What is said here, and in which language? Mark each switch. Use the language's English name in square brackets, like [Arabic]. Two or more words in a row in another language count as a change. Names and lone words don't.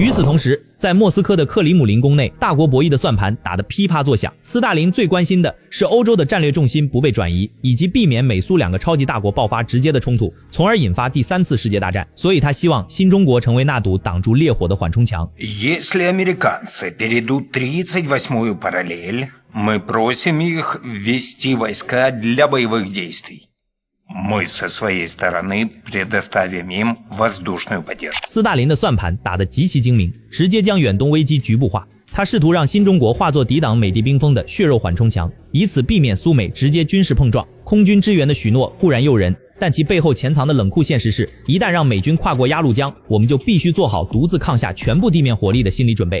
[Chinese] 与此同时，在莫斯科的克里姆林宫内，大国博弈的算盘打得噼啪作响。斯大林最关心的是欧洲的战略重心不被转移，以及避免美苏2个超级大国爆发直接的冲突，从而引发第3次世界大战。所以他希望新中国成为那堵挡住烈火的缓冲墙。 [Russian] Если американцы перейдут 38-ю параллель, мы просим их ввести войска для боевых действий.Мы со своей стороны предоставим им воздушную поддержку。 [Chinese] 斯大林的算盘打得极其精明，直接将远东危机局部化。他试图让新中国化作抵挡美帝兵锋的血肉缓冲墙，以此避免苏美直接军事碰撞。空军支援的许诺固然诱人，但其背后潜藏的冷酷现实是，一旦让美军跨过鸭绿江，我们就必须做好独自抗下全部地面火力的心理准备。